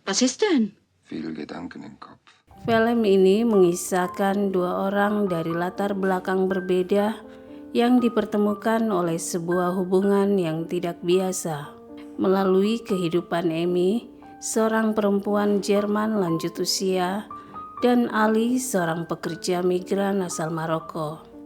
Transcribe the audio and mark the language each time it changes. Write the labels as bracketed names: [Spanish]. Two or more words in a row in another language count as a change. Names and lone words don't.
[German] Was ist denn? Viele Gedanken im Kopf. [Indonesian] Film ini mengisahkan dua orang dari latar belakang berbeda yang dipertemukan oleh sebuah hubungan yang tidak biasa. Melalui kehidupan Amy, seorang perempuan Jerman lanjut usia, dan Ali, seorang pekerja migran asal Maroko.